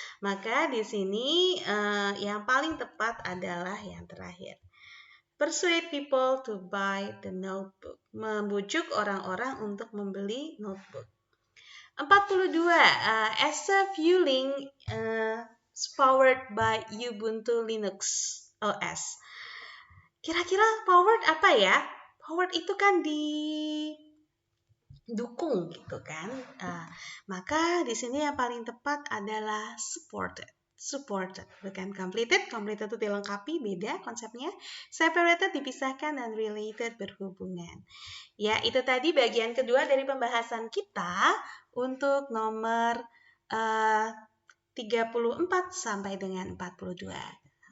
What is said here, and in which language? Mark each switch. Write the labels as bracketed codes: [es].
[id] Maka di sini yang paling tepat adalah yang terakhir. [en] Persuade people to buy the notebook. [id] Membujuk orang-orang untuk membeli notebook. 42. [en] ESSA Fueling powered by Ubuntu Linux OS. [id] Kira-kira powered apa ya? Powered itu kan didukung gitu kan. Maka di sini yang paling tepat adalah supported. supported, bukan completed. Completed itu dilengkapi, beda konsepnya. Separated dipisahkan dan related berhubungan. Ya, itu tadi bagian kedua dari pembahasan kita untuk nomor 34 sampai dengan 42.